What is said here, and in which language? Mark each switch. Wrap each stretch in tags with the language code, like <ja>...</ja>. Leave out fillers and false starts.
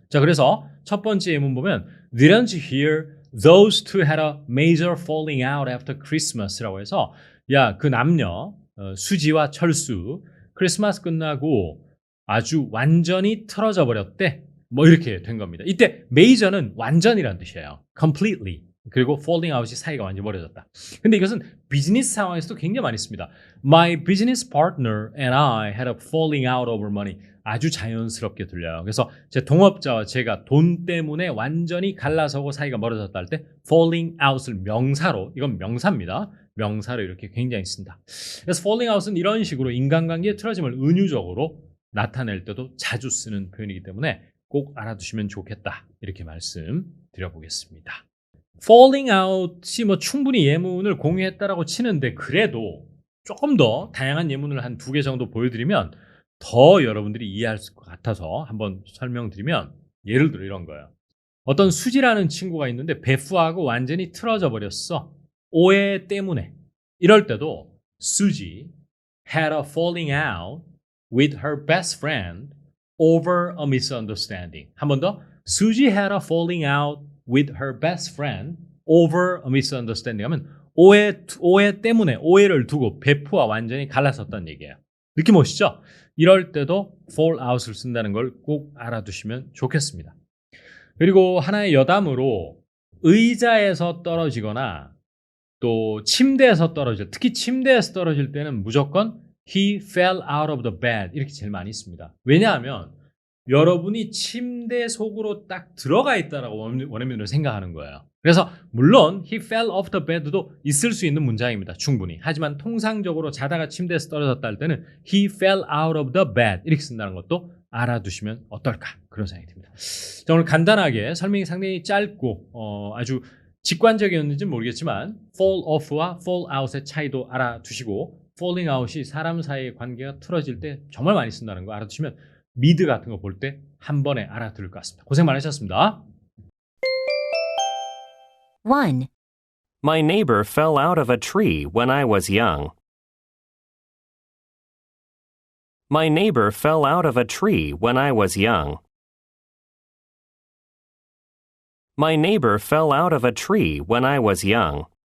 <ko>자, 그래서 첫 번째 예문 보면</ko> <en>Didn't you hear those two had a major falling out after Christmas</en> <ko>라고 해서 야, 그 남녀 수지와 철수 크리스마스 끝나고 아주 완전히 틀어져 버렸대. 뭐 이렇게 된 겁니다. 이때 major는 완전이란 뜻이에요.</ko> <en>completely.</en> <ko>그리고 falling out이 사이가 완전히 멀어졌다. 근데 이것은 비즈니스 상황에서도 굉장히 많이 씁니다.</ko> <en>My business partner and I had a falling out over money.</en> <ko>아주 자연스럽게 들려요. 그래서 제 동업자와 제가 돈 때문에 완전히 갈라서고 사이가 멀어졌다 할 때 falling out을 명사로, 이건 명사입니다. 명사로 이렇게 굉장히 쓴다. 그래서 falling out은 이런 식으로 인간관계의 틀어짐을 은유적으로 나타낼 때도 자주 쓰는 표현이기 때문에 꼭 알아두시면 좋겠다. 이렇게 말씀드려보겠습니다. falling out이 뭐 충분히 예문을 공유했다라고 치는데 그래도 조금 더 다양한 예문을 한 2개 정도 보여드리면 더 여러분들이 이해할 것 같아서 한번 설명드리면 예를 들어 이런 거예요. 어떤 수지라는 친구가 있는데 베프하고 완전히 틀어져 버렸어. 오해 때문에. 이럴 때도</ko> <en>수지 had a falling out with her best friend over a misunderstanding.</en> <ko>한 번 더.</ko> <en>수지 had a falling out with her best friend over a misunderstanding</en> <ko>하면 오해 때문에 오해를 두고 베프와 완전히 갈라섰다는 얘기예요. 느낌 오시죠? 이럴 때도 fall out을 쓴다는 걸 꼭 알아두시면 좋겠습니다. 그리고 하나의 여담으로 의자에서 떨어지거나 또 침대에서 떨어질, 특히 침대에서 떨어질 때는 무조건</ko> <en>he fell out of the bed</en> <ko>이렇게 제일 많이 씁니다. 왜냐하면 여러분이 침대 속으로 딱 들어가 있다라고 원어민으로 생각하는 거예요. 그래서 물론</ko> <en>he fell off the bed</en> <ko>도 있을 수 있는 문장입니다. 충분히. 하지만 통상적으로 자다가 침대에서 떨어졌다 할 때는</ko> <en>he fell out of the bed</en> <ko>이렇게 쓴다는 것도 알아두시면 어떨까 그런 생각이 듭니다. 자, 오늘 간단하게 설명이 상당히 짧고 아주 직관적이었는지는 모르겠지만 fall off와 fall out의 차이도 알아두시고 falling out이 사람 사이의 관계가 틀어질 때 정말 많이 쓴다는 거 알아두시면 미드 같은 거 볼 때 한 번에 알아들을 것 같습니다. 고생 많으셨습니다. 1.</ko> <en>My neighbor fell out of a tree when I was young. My neighbor fell out of a tree when I was young. My neighbor fell out of a tree when I was young.</en>